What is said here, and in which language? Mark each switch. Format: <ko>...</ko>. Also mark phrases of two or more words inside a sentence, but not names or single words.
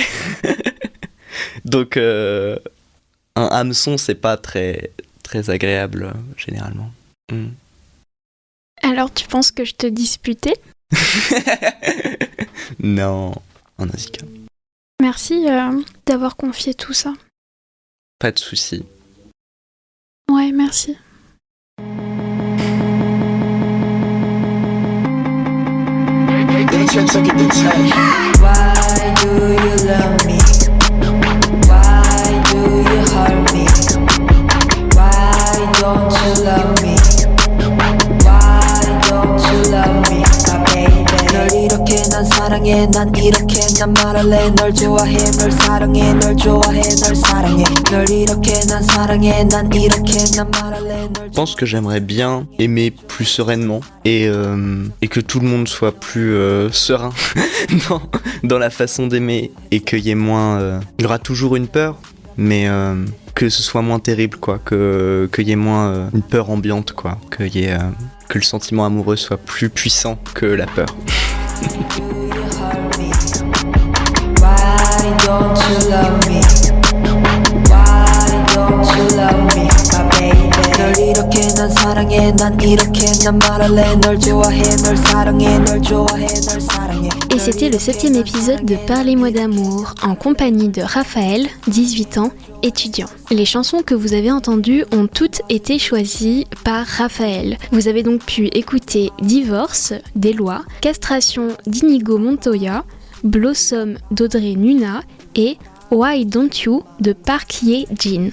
<fr>Donc, un hameçon, c'est pas très agréable, généralement. Alors, tu penses que je te disputais? Non, en Nausicaa. Merci d'avoir confié tout ça. Pas de souci. Ouais, merci.</fr> <en>Why do you love me? Why do you hurt me? Why don't you love me? Why don't you love me, my baby?</en> <ko>널 이렇게 난 사랑해, 난 이렇게 난 말할래. 널 좋아해, 널 사랑해, 널 좋아해, 널 사랑해. 널 이렇게 난 사랑해, 난 이렇게 난 말할래.</ko> <fr>Je pense que j'aimerais bien aimer plus sereinement et que tout le monde soit plus serein dans la façon d'aimer et qu'il y ait moins... il y aura toujours une peur, mais que ce soit moins terrible, quoi, qu'il y ait moins une peur ambiante, quoi, que le sentiment amoureux soit plus puissant que la peur.</fr> <en>Why don't you love me? Why don't you love me, my baby?</en> <ko>널 이렇게 난 사랑해, 난 이렇게 난 말할래. 널 좋아해, 널 사랑해, 널 좋아해, 널 사랑해.</ko> <fr>Et c'était le 7e épisode de Parlez-moi d'amour, en compagnie de Raphaël, 18 ans, étudiant. Les chansons que vous avez entendues ont toutes été choisies par Raphaël. Vous avez donc pu écouter Divorce d'Eloi, Castration d'Inigo Montoya, Blossom d'Audrey Nuna et Why Don't You de Park Ye-jin.</fr>